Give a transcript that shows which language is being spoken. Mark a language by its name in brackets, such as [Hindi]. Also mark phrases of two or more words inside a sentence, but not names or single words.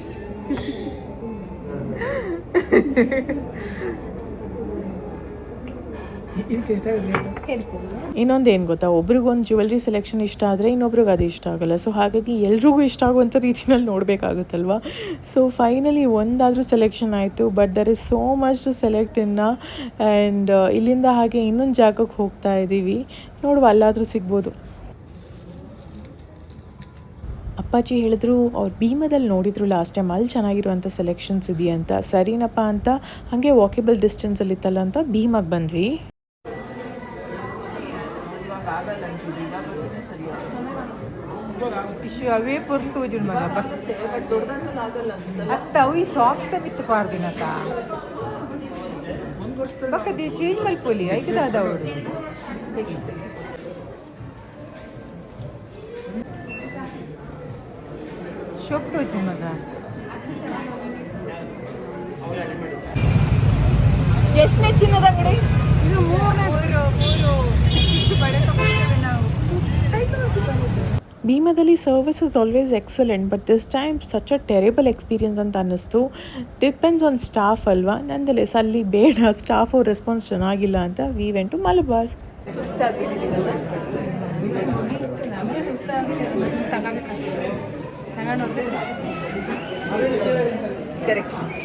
[Kannada] ಇದಕ್ಕೆ ಎಷ್ಟಾಗುತ್ತೆ ರೇಟು? ಹೇಳ್ತೀನಿ. ಇನ್ನೊಂದು ಏನು ಗೊತ್ತಾ, ಒಬ್ರಿಗೊಂದು ಜ್ಯುವೆಲ್ರಿ ಸೆಲೆಕ್ಷನ್ ಇಷ್ಟ ಆದರೆ ಇನ್ನೊಬ್ರಿಗೆ ಅದು ಇಷ್ಟ ಆಗೋಲ್ಲ. ಸೊ ಹಾಗಾಗಿ ಎಲ್ರಿಗೂ ಇಷ್ಟ ಆಗುವಂಥ ರೀತಿಯಲ್ಲಿ ನೋಡಬೇಕಾಗುತ್ತಲ್ವ. ಸೊ ಫೈನಲಿ ಒಂದಾದರೂ ಸೆಲೆಕ್ಷನ್ ಆಯಿತು. [English] but there is so much to select [Kannada] ಇನ್ನು. ಆ್ಯಂಡ್ ಇಲ್ಲಿಂದ ಹಾಗೆ ಇನ್ನೊಂದು ಜಾಗಕ್ಕೆ ಹೋಗ್ತಾ ಇದ್ದೀವಿ. ನೋಡುವ ಅಲ್ಲಾದರೂ ಸಿಗ್ಬೋದು. ಅಪ್ಪಾಜಿ ಹೇಳಿದ್ರು ಅವ್ರು ಭೀಮದಲ್ಲಿ ನೋಡಿದ್ರು [English] last time, [Kannada] ಅಲ್ಲಿ ಚೆನ್ನಾಗಿರುವಂಥ ಸೆಲೆಕ್ಷನ್ಸ್ ಇದೆಯಂತ. ಸರಿನಪ್ಪ ಅಂತ ಹಾಗೆ ವಾಕೇಬಲ್ ಡಿಸ್ಟೆನ್ಸಲ್ಲಿತ್ತಲ್ಲ ಅಂತ ಭೀಮಾಗೆ ಬಂದ್ವಿ. [Tulu] ಅವೇ ಪೊರ್ಲು ತೋಜುಂಡು ಮಗ ಅತ್ತ ಅವು ಈ ಸಾಕ್ಸ್ ತ ಮಿತ್ತು ಪಾರ್ದಿನಕ ಬಕ್ಕದಿ ಚೇಂಜ್ ಮಲ್ಪೊಲಿ ಐಕದಾದ ಅವಳು ಶೋಕ್ ತೋಜುಂಡು ಮಗ. [Kannada] ಎಷ್ಟನೇ ಚಿನ್ನದ ಅಂಗಡಿ? ಇದು ಮೂರು ಇಷ್ಟು ಬಳೆ ತಗೊಳ್ತೇವೆ ನಾವು. [English] ಭೀಮದಲ್ಲಿ service is always excellent, but this time such a terrible experience [Kannada] ಅಂತ ಅನ್ನಿಸ್ತು. [English] depends on staff ಅಲ್ವಾ. [Kannada] ನಂದಲೆಸ್ ಅಲ್ಲಿ ಬೇಡ, ಸ್ಟಾಫ್ ಅವ್ರ ರೆಸ್ಪಾನ್ಸ್ ಚೆನ್ನಾಗಿಲ್ಲ ಅಂತ [English] we went to Malabar. [Kannada] ನಮಗೆ ಸುಸ್ತ ತಗೋಬೇಕಾಗ್ತದೆ. ತಗೊಂಡೋದ್ರೆ ಕರೆಕ್ಟ್.